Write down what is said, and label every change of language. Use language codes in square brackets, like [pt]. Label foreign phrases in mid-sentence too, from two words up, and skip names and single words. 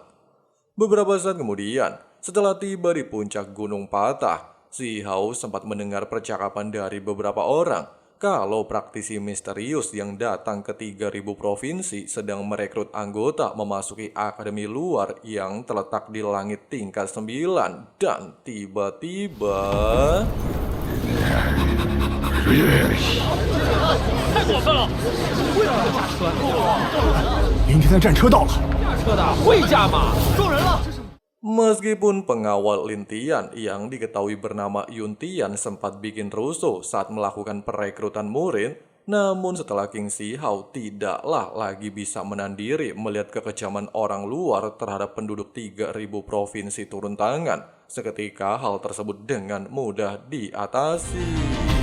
[id] Beberapa saat kemudian, setelah tiba di puncak Gunung Patah, Si Hao sempat mendengar percakapan dari beberapa orang kalau praktisi misterius yang datang ke 3.000 provinsi sedang merekrut anggota memasuki akademi luar yang terletak di langit tingkat 9 dan tiba-tiba... [zh] 太过分了！为什么驾车？明天的战车到了，驾车的会驾吗？撞人了！ [id] Meskipun pengawal Lintian yang diketahui bernama Yuntian sempat bikin rusuh saat melakukan perekrutan murid, namun setelah King Si Hao tidaklah lagi bisa menahan diri melihat kekejaman orang luar terhadap penduduk 3.000 provinsi turun tangan, seketika hal tersebut dengan mudah diatasi.